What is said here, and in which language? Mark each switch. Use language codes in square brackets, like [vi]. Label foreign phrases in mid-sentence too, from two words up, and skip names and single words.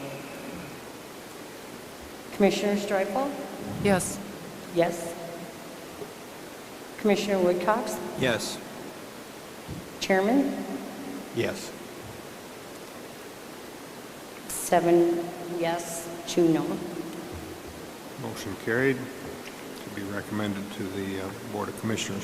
[en] Commissioner Streufel, Yes. yes. Commissioner Woodcox, Yes. Chairman, Yes. 7 yes, 2 no. Motion carried to be recommended to the Board of Commissioners.